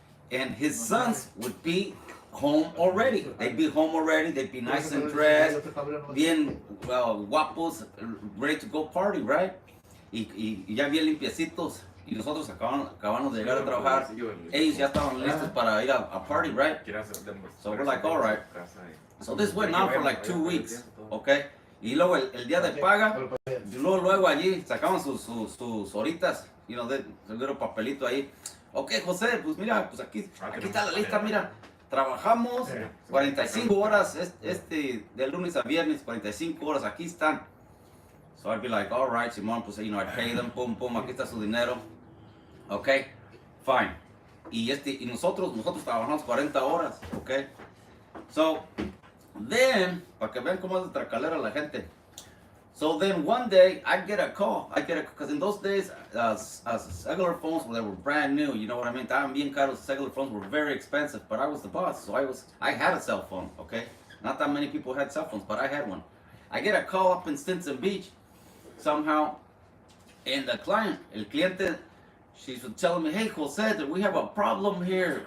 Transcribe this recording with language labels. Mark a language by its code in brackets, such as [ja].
[en] And his sons would be home already. They'd be home already. They'd be nice and dressed, [es] bien guapos, [en] ready to go party, right? [es] Y ya bien limpiecitos. Y nosotros acabamos de llegar a trabajar. Ellos ya estaban listos para ir a party, [en] right? So we're like, all right. So this went on for like 2 weeks, okay? [es] Y luego el día de paga, luego allí sacaban sus horitas, [en] you know, [es] el little papelito ahí. Okay, José, pues mira, pues aquí está la lista, mira. Trabajamos 45 horas de lunes a viernes, 45 horas, aquí están. [en] So I'd be like, all right, Simón, pues, you know, I'd pay them, pum, [es] aquí está su dinero. [en] Okay, fine. [es] Y nosotros trabajamos 40 horas, okay? So, then, para que vean cómo es de tracalera la gente. [en] So then one day, I get a call, because in those days, cellular phones, they were brand new, you know what I mean? [es] Estaban bien caros, [en] cellular phones were very expensive, but I was the boss, so I had a cell phone, okay? Not that many people had cell phones, but I had one. I get a call up in Stinson Beach, somehow, and el cliente, she's telling me, hey, Jose, we have a problem here.